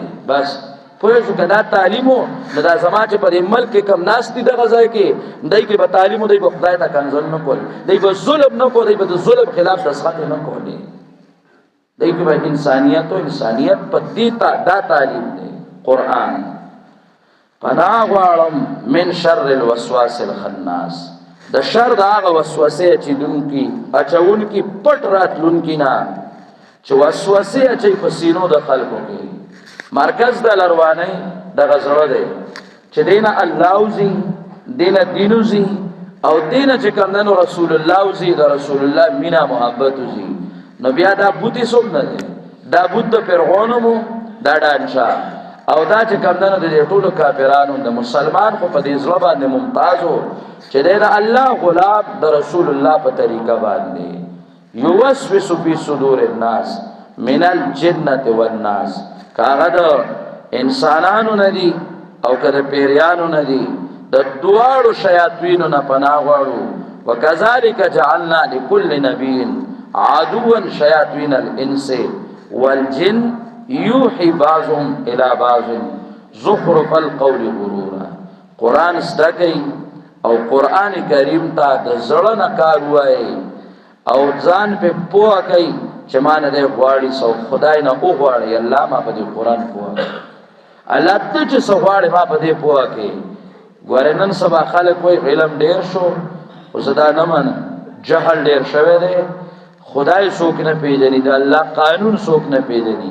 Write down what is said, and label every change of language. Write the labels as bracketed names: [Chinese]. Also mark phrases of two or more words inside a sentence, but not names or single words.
[Pashto] بس پوه شو که دا تعلیم و نو دا زما چې په دې ملک کې کم ناست دي دغه ځای کې دی کې به تعلیم و دی به خدای ته کنځل نه کول، دی به ظلم نه کول، دی به د ظلم خلاف دسخط نه کولی، دی کې به انسانیت و انسانیت په دې دا تعلیم دی. قرآن پناه غواړم [Arabic] من شر الوسواس الخناس، [Pashto] د شر د هغه وسوسې اچونکي پټ راتلونکي نه چې وسوسې اچوي په سینو د خلکو کې. مرکز د لروانۍ دغه زړه دی چې دی نه الله وځي، دی نه دین وځي، او دی نه چې کوم دی نو رسول الله وځي، د رسول الله مینه محبت وځي. نو بیا دا بوتې څوک نه دی، دا بوت د فرعون مو، دا ډانچا او دا چې کوم دی نو د دې ټولو کافرانو، د مسلمان خو په دې زړه باندې ممتاز و چې دی د الله غلام د رسول الله په طریقه باندې. [Arabic] یوسوس فی صدور الناس من الجنة والناس، [Pashto] کاغه د انسانانو نه دي او که د پیریانو نه دي، د دواړو شیاطینو نه پناه غواړو. [Arabic] وکذلک جعلنا لكل نبی عدوا شیاطین الانس والجن یوحي بعضهم الى بعض زخرف القول غرورا. [Pashto] قرآن زده کوي او قرآن کریم ته د زړه نه کار وایي او ځان په پوهه کوي چې ما نه دی غواړي سو خدای نه وغواړي الله ما په دې قرآن پوهه الله ته چې څه غواړي ما په دې پوهه کوي. ګوره نن سبا خلک وایي علم ډېر شو خو زه دا نه منم جهل ډېر شوی دی خدای څوک نه پیژني د الله قانون څوک نه پیژني.